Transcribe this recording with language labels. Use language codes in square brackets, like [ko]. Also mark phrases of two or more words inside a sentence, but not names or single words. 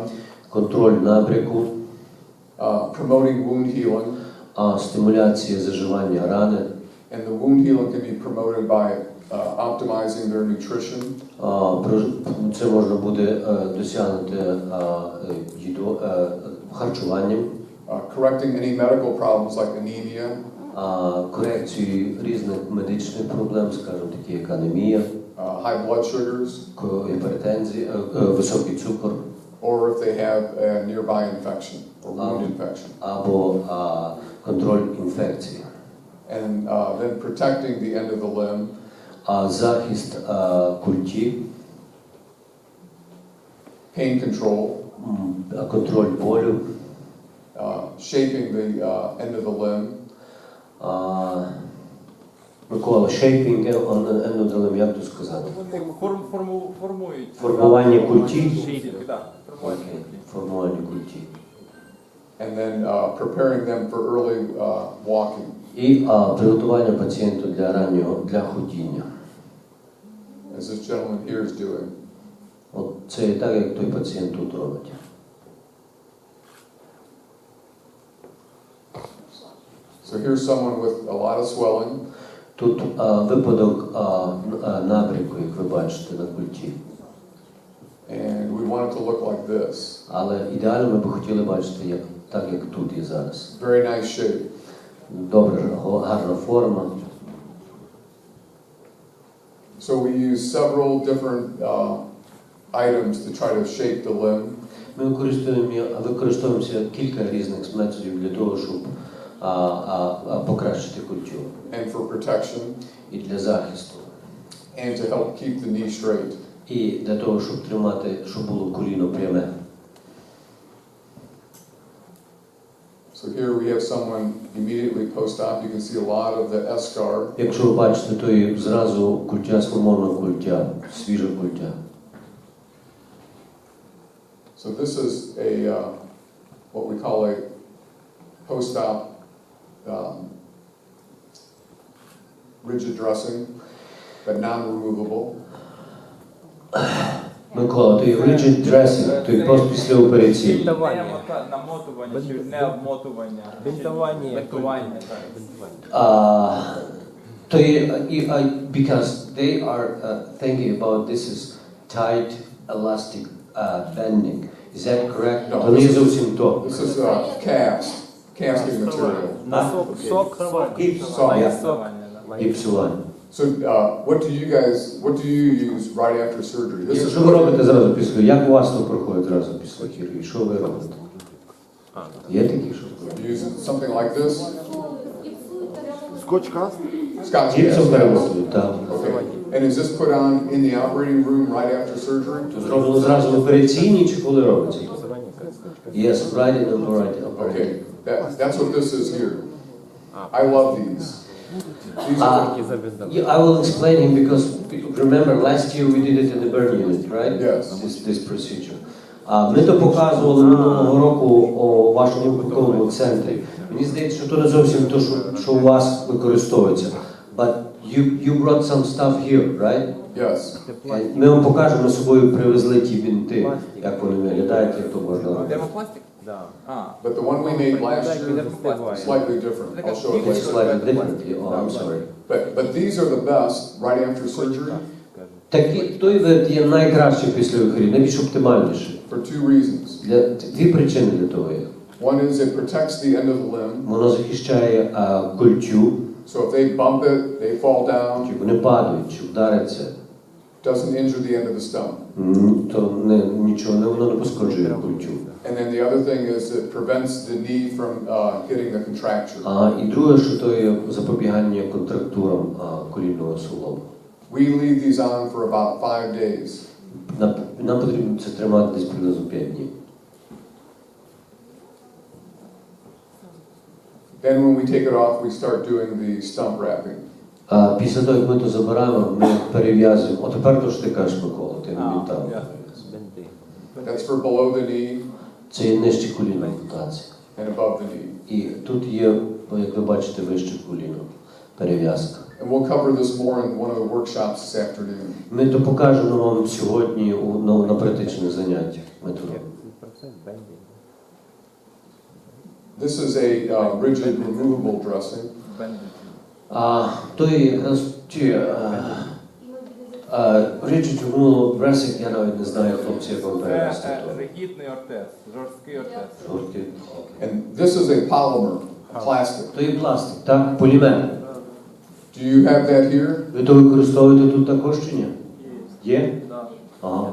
[uk] Контроль набряку. [en] Promoting wound healing. [uk] Стимуляція заживання рани. [en] And the wound healing can be promoted by optimizing their nutrition. [uk] Це можна буде досягнути харчуванням. [en] Correcting any medical problems like anemia. [uk] Корекцією різних медичних проблем, скажімо, такі як анемія, [en] high blood sugars, [uk] гіпертензія, високий цукор. [en] Or if they have a nearby infection or wound infection. [uk] Або контроль інфекції. [en] And then protecting the end of the limb. [uk] Захист культі. [en] Pain control. [uk] Контроль болю. [en] Shaping the end of the limb. Микола, shaping end of the limb, [uk] як тут сказати? Формують. Формування культі. Формування культі. [en] And then preparing them for early walking. [uk] І приготування пацієнту для ходіння. [en] As this gentleman here is doing. [uk] От це так, як той пацієнт тут робить. [en] So here's someone with a lot of swelling. [uk] Тут випадок набряку, як ви бачите, на культі. [en] And we want it to look like this. [uk] Але ідеально ми б хотіли бачити так, як тут і зараз. [en] Very nice shape. [uk] Добре, гарна форма. [en] So we use several different items to try to shape the limb. [uk] Ми використовуємося кілька різних методів для того, щоб покращити культю. [en] And for protection. [uk] І для захисту. [en] And to help keep the knee straight. [uk] І для того, щоб тримати, щоб було коліно пряме. [en] So here we have someone immediately post-op. You can see a lot of the eschar. [uk] Якщо ви бачите, то є зразу культя, сформована культя, свіжа культя. [en] So this is a what we call a post-op rigid dressing, but non-removable. [uk] Микола, то є [en] rigid dressing, [uk] то є післяопераційний. Бінтування. Намотування чи не обмотування. Бінтування. Бінтування. То є, [en] because they are thinking about this is tight elastic bending. Is that correct? No, [uk] То не є зовсім то. [en] This is casting material. [uk] Сок. Гіпсування. [en] So what do you use right after surgery? This is [uk] Що ви робите зразу після? Як у вас то проходить зразу після хірургії? Що ви робите? Є такі, що? [en] you use something like this. Scotch cast? Scotch [uk] Гіпсом [en] cast. [uk] перевозують, так. [en] Okay. And is this put on in the operating room right after surgery? Зроблено зразу в операційній чи коли робиться? Yes, right in the operating. Okay, that's what this is here. I love these. These are Yeah, I will explain him because remember last year we did it in the burn unit, right? Yes. This procedure. [uk] Ми то показували минулого року у вашому випадковому центрі. Мені здається, що то не зовсім те, що у вас використовується. [en] But you brought some stuff here, right? yes. [uk] Ми вам покажемо, ми з собою привезли ті бінти, як вони виглядають, як то можна робити. Термопластик? Да. [en] But the one we made last year is slightly different. I'll show it It's later. slightly different. Oh, I'm sorry. But these are the best right after surgery [uk] Той вид є найкращий після вихорів, найбільш оптимальніший. [en] for two reasons. [uk] Дві причини для того є. [en] One is it protects the end of the limb, [uk] Воно захищає культю, [en] so if they bump it, they fall down, [uk] чи вони падають, чи вдаряться, [en] doesn't injure the end of the stump. [uk] то нічого воно не пошкоджує культю. [en] And then the other thing is it prevents the knee from getting the contracture. [uk] І друге, що то є запобігання контрактурам колінного суглобу. [en] We leave these on for about 5 days. [uk] Нам потрібно це тримати десь приблизно 5 днів. [en] Then when we take it off, we start doing the stump wrapping. [uk] Після того, як ми то забираємо, ми перев'язуємо. О, тепер то, що ти кажеш, Микола, ти не вітав. [en] That's for below the knee [uk] Це є нижче коліно ампутація. [en] and above the knee. [uk] І тут є, як ви бачите, вище коліно, перев'язка. [en] And we'll cover this more in one of the workshops this afternoon. [uk] Ми то покажемо вам сьогодні на практичних заняттях. Ми то робимо. [en] This is a rigid removable dressing. [uk] То є якраз ті [en] rigid removable dressing, [uk] я навіть не знаю, хлопці, як вам перевести. Це ригідний ортез, жорсткий ортез. [en] And this is a polymer, plastic. [uk] То є пластик, так? Полімер. [en] Do you have that here? [uk] Ви то використовуєте тут також чи ні? Є? Ага.